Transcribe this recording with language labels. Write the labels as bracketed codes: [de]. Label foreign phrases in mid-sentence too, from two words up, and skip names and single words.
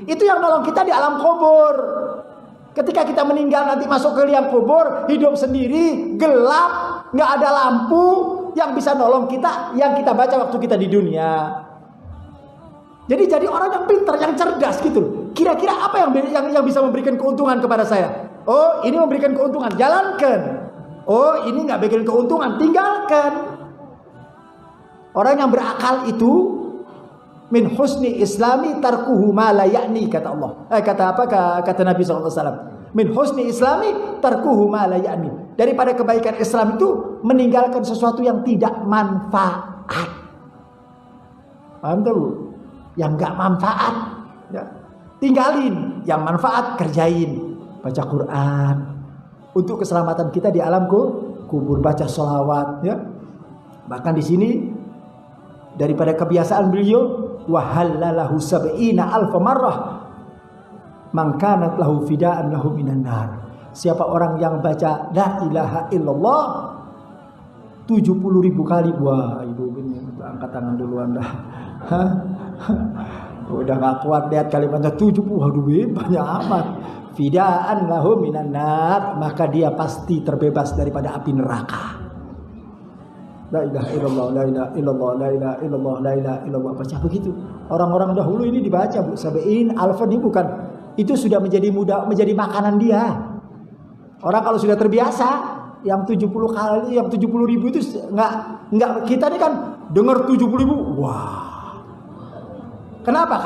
[id] Itu yang nolong kita di alam kubur. Ketika kita meninggal nanti masuk ke liang kubur, hidup sendiri, gelap, nggak ada lampu, yang bisa nolong kita, yang kita baca waktu kita di dunia. Jadi orang yang pintar, yang cerdas gitu. Kira-kira apa yang bisa memberikan keuntungan kepada saya? Oh, ini memberikan keuntungan, jalankan. Oh, ini nggak bikin keuntungan, tinggalkan. Orang yang berakal itu [ar] من حسن إسلامي تركه ما لا يعني, [id] kata Allah. Kata Nabi SAW. [ar] من حسن إسلامي تركه ما لا يعني. [id] Daripada kebaikan Islam itu meninggalkan sesuatu yang tidak manfaat. Paham tuh? Yang enggak manfaat ya, tinggalin. Yang manfaat kerjain. Baca Quran untuk keselamatan kita di alam kubur, baca sholawat ya. Bahkan di sini daripada kebiasaan beliau, [ar] وهلله سبعين ألف مرة من كانت له فداء له من النار. [id] Siapa orang yang baca la ilaha illallah 70.000 kali. Wah, ibu ini angkat tangan duluan dah. Udah gak kuat lihat kalimatnya 70. Waduh, banyak amat. [ar] فداء له من النار, [id] maka dia pasti terbebas daripada api neraka. [ar] لا إله إلا الله، لا إله إلا الله، لا إله إلا الله، لا إله إلا الله. [id] Baca begitu. Orang-orang dahulu ini dibaca, Bu. [ar] سبعين ألفا [id] ini bukan, itu sudah menjadi makanan dia. Orang kalau sudah terbiasa, yang 70 kali, yang 70.000 itu enggak, kita ini kan dengar 70.000. Wah. Kenapa?